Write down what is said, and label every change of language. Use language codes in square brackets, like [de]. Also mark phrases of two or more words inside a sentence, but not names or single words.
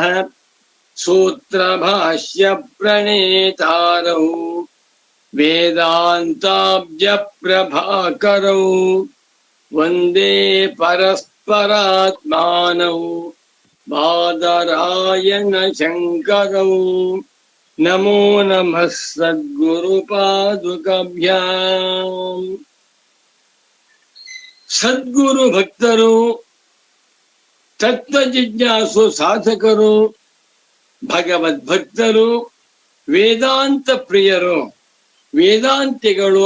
[sa] ಸೂತ್ರಭಾಷ್ಯ ಪ್ರಣೇತಾರೌ ವೇದಾಂತಾಬ್ಜ ಪ್ರಭಾಕರೌ ವಂದೇ ಪರಸ್ಪರಾತ್ಮಾನೌ ಬಾದರಾಯಣ ಶಂಕರೌ. ನಮೋ ನಮಃ ಸದ್ಗುರುಪಾದುಕಾಭ್ಯಾಂ. [kn] ಸದ್ಗುರು ಭಕ್ತರು, ತತ್ವಜಿಜ್ಞಾಸು ಸಾಧಕರು, ಭಗವದ್ಭಕ್ತರು, ವೇದಾಂತ ಪ್ರಿಯರು, ವೇದಾಂತಿಗಳು